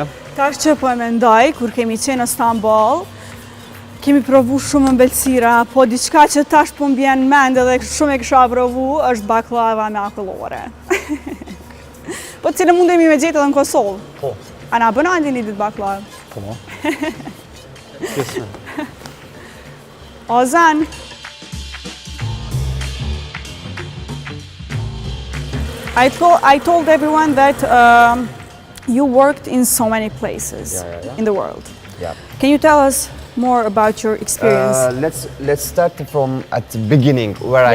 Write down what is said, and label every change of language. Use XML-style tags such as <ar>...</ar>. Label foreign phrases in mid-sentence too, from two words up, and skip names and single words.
<sq>Tash që po e mendoj, kur kemi qenë në Stamboll, kemi provu shumë ëmbëlsira, po diçka që tash po m'bjen mend edhe shumë e kisha provu është baklava me akullore. Po cilë mundemi me gjetë edhe në Kosovë? Po. A na bën Andi një ditë baklavë? Po. Kisme. Ozan,</sq> <en>I told everyone that you worked in so many places in the world. Yeah. Can you tell us more about your experience? Let's start from at the beginning where I</en>